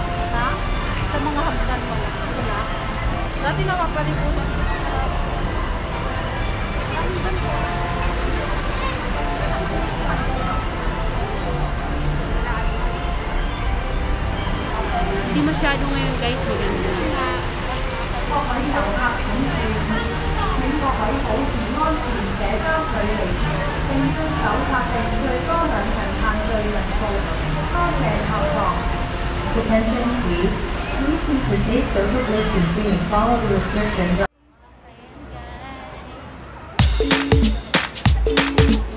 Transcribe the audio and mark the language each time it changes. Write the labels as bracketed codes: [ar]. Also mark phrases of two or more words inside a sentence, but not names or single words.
[tl] Ha? Sa mga hagdan wala. Wala. Dati nakapalibutan. Hindi masyado ngayon guys. Maganda. [yue] 各位遊客請注意，請各位保持安全社交距離，並遵守法定最多2人限聚人數。多謝合作。 [en] Attention please. Please keep the safe social distancing and follow the restrictions.